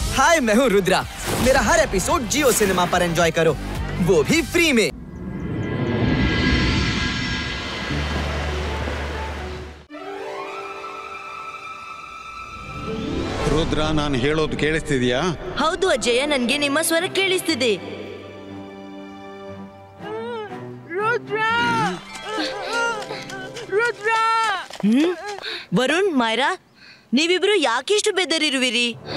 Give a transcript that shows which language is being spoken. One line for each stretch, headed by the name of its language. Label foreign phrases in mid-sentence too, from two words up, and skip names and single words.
Hindi: हाय, मैं हूँ रुद्रा। मेरा हर एपिसोड जियो सिनेमा पर एंजॉय करो, वो भी फ्री में।
Kannada: ರುದ್ರ, ನಾನು ಹೇಳೋದು ಕೇಳಿಸ್ತಿದ್ಯಾ? ಹೌದು ಅಜಯ, ನನ್ಗೆ ನಿಮ್ಮ ಸ್ವರ ಕೇಳಿಸ್ತಿದೆ. ವರುಣ್, ಮೈರಾ, ನೀವಿಬ್ರು ಯಾಕಿಷ್ಟು ಬೆದರಿರುವಿರಿ?